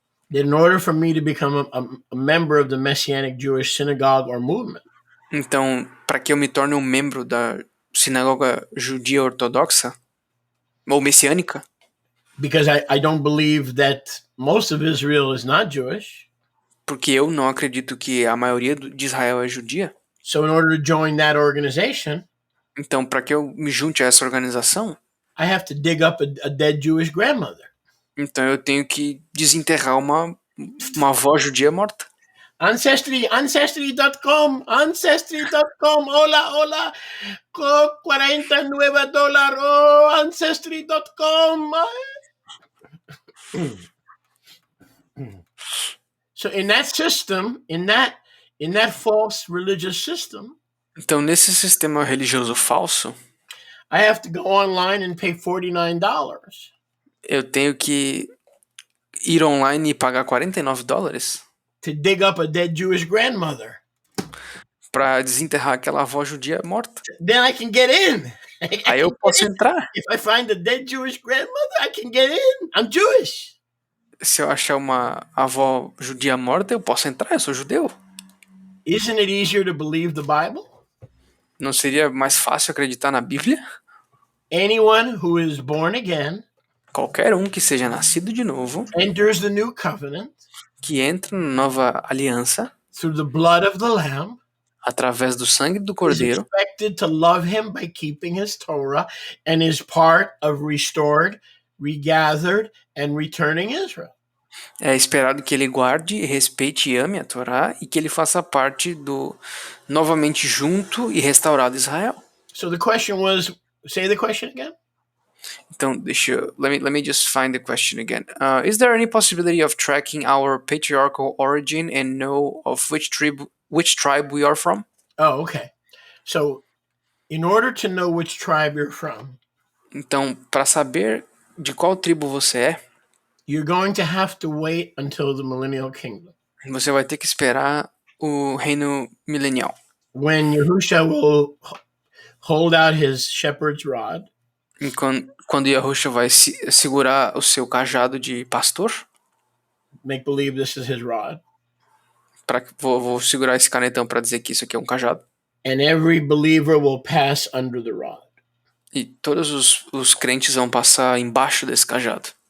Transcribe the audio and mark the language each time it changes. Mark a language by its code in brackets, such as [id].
[en] then in order for me to become a member of the Messianic Jewish synagogue or movement, [pt] então, para que eu me torne um membro da sinagoga judia ortodoxa ou messiânica, [en] because I don't believe that most of Israel is not Jewish, [pt] porque eu não acredito que a maioria de Israel é judia. [en] So in order to join that organization, [pt] então, para que eu me junte a essa organização, [en] I have to dig up a dead Jewish grandmother. [pt] Então eu tenho que desenterrar uma avó judia morta. [en] Ancestry.com, hola, $49, oh, Ancestry.com. So in that system, in that false religious system, [pt] então nesse sistema religioso falso, [en] I have to go online and pay $49. [pt] Eu tenho que ir online e pagar $49 [en] to dig up a dead Jewish grandmother. [pt] Para desenterrar aquela avó judia morta. [en] Then I can get in. [pt] Aí eu posso entrar. [en] If I find a dead Jewish grandmother, I can get in. I'm Jewish. [pt] Se eu achar uma avó judia morta, eu posso entrar, eu sou judeu. [en] Isn't it easier to believe the Bible? [pt] Não seria mais fácil acreditar na Bíblia? [en] Anyone who is born again [pt] Qualquer um que seja nascido de novo, [en] enters the new covenant [pt] que entra na nova aliança, [en] through the blood of the Lamb, [pt] através do sangue do [en] is [pt] Cordeiro, [en] expected to love him by keeping his Torah and is part of restored, regathered, and returning Israel. [pt] é esperado que ele guarde, respeite e ame a Torá e que ele faça parte do novamente junto e restaurado Israel. [en] So the question was, say the question again. Então, let me just find the question again. Is there any possibility of tracking our patriarchal origin and know of which tribe we are from? Oh, okay. So in order to know which tribe you're from, [pt] Então, para saber de qual tribo você é, [en] you're going to have to wait until the millennial kingdom, [pt] você vai ter que esperar o reino milenial, [en] when Yahusha will hold out his shepherd's rod [pt] quando Yahusha vai segurar o seu cajado de pastor. [en] make believe this is his rod. [pt] Vou segurar esse canetão para dizer que isso aqui é um cajado. [en] And every believer will pass under the rod. [pt] E todos os crentes vão passar embaixo desse cajado.